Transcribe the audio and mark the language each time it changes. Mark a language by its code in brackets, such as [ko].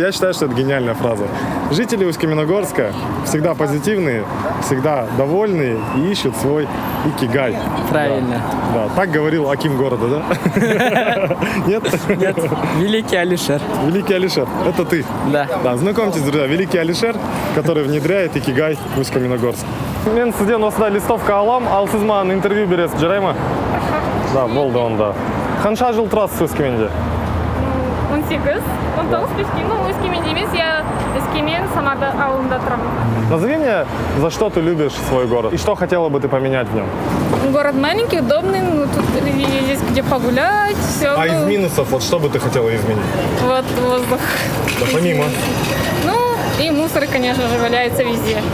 [ru] Я считаю, что это гениальная фраза. Жители Усть-Каменогорска всегда позитивные, всегда довольные и ищут свой икигай. Правильно. Да, так говорил аким города, да? Нет? Нет, великий Алишер. Великий Алишер, это ты. Да. Да, знакомьтесь, друзья, великий Алишер, который внедряет икигай в Усть-Каменогорск. [kk] Мен сізден осындай листовка алам, ал сіз маған интервью бересіз, жарай ма? Да, болды онда. Қанша жыл тұрасыз Өскеменде? 18, 19 пешки. Ну, Өскеменде емес, я Өскемен, Самарды ауылында тұрамын. [ru] Назови мне, за что ты любишь свой город и что хотела бы ты поменять в нем? Город маленький, удобный, ну, тут есть где погулять, все. А из минусов, вот что бы ты хотела изменить? Вот воздух. Да помимо. Ну, и мусор, конечно же, валяется везде.